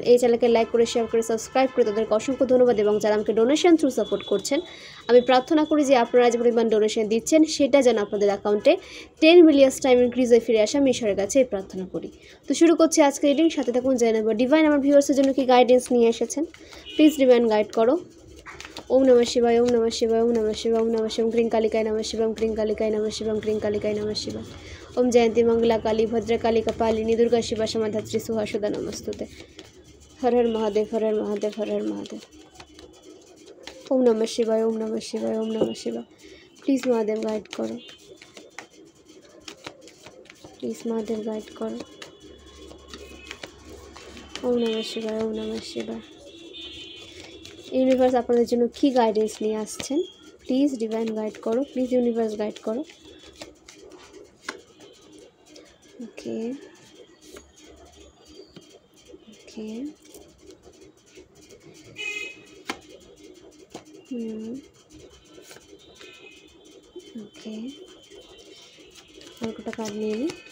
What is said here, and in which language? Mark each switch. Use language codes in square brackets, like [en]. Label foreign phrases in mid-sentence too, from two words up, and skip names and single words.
[bn] এই চ্যানেলকে লাইক করে, শেয়ার করে, সাবস্ক্রাইব করে তাদেরকে অসংখ্য ধন্যবাদ। এবং যারা আমাকে [en] donation through support [bn] করছেন, আমি প্রার্থনা করি যে আপনারা যে পরিমাণ ডোনেশন দিচ্ছেন সেটা যেন আপনাদের অ্যাকাউন্টে 10 [en] million time increase [bn] হয়ে ফিরে আসে। আমি ঈশ্বরের কাছে এই প্রার্থনা করি। তো শুরু করছি আজকে রিডিং। সাথে থাকুন, জেনে নেব ডিভাইন আমার ভিউয়ার্সের জন্য কি গাইডেন্স নিয়ে এসেছেন। [en] please divine guide [bn] করো। [sa] ओम नमः शिवाय, ओम नमः शिवाय, ओम नमः शिवाय, ओम नमः शिवं क्रीं कालिकाय नमः शिवं क्रीं कालिकाय नमः शिवं क्रीं कालिकाय नमः शिवाय। ओम जयंती मंगला काली भद्रकाली कपालिनी दुर्गा शिवा समाधात्री सुहासुदा नमस्तुते। हर हर महादेव, हर हर महादेव, हर हर महादेव। ओम नमः शिवाय, ओम नमः शिवाय, ओम नमः शिवाय। [bn] প্লিজ মহাদেব গাইড করো, প্লিজ মহাদেব গাইড করো। [sa] ओम नमः शिवाय, ओम नमः शिवाय। [bn] ইউনিভার্স আপনাদের জন্য কি গাইডেন্স নিয়ে আসছেন, [en] please divine guide [bn] করো, [en] please universe guide [bn] করো। [en] okay okay okay [bn] অল্পটা কার্ড নিয়ে নিই।